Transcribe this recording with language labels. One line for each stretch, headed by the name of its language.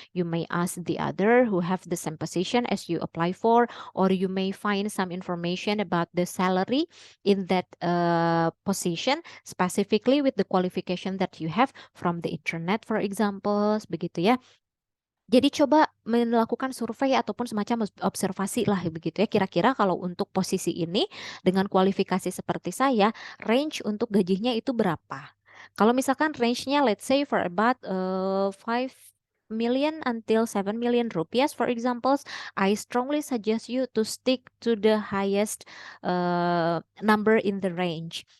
English: You may ask the other who have the same position as you apply for, or you may find some information about the salary in that position, specifically with the qualification that you have from the internet, for example, begitu ya.
Indonesian: Jadi coba melakukan survei ataupun semacam observasi lah begitu ya. Kira-kira kalau untuk posisi ini dengan kualifikasi seperti saya, range untuk gajinya itu berapa? Kalau misalkan range-nya
English: let's say for about 5 million until 7 million rupiah for examples, I strongly suggest you to stick to the highest number in the range.